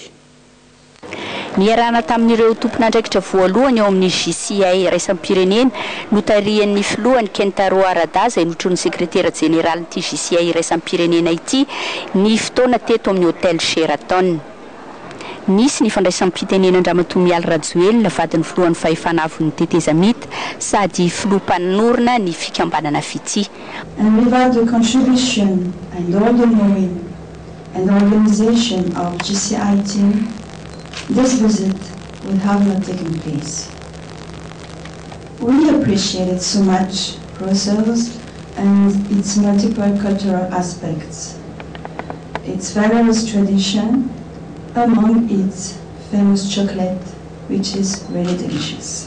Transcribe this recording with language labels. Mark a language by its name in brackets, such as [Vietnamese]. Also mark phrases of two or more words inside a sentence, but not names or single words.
[Malagasy] Niarana tamin'ireo tompon'andraikitra voalohany eo amin'ny JCA iraisam-pirenena no tarihan'ny filohany Kentaro Arada izay notron'ny sekretera jeneraly'ity JCA iraisam-pirenena ity ny fotoana teto amin'ny hôtel Sheraton. Nisy ny fandraisam-pitenenan'Ramatoa Mialy Rajoelina vadin'ny filohan'ny fahefanavon'ny Teteza Mita sady filoha-mpanorona ny fikambanana fity. [English] And without the contribution and all the knowing and organization of GCI team, this visit would have not taken place. We appreciate it so much, Brussels and its multiple cultural aspects, its various tradition, among its famous chocolate, which is really delicious.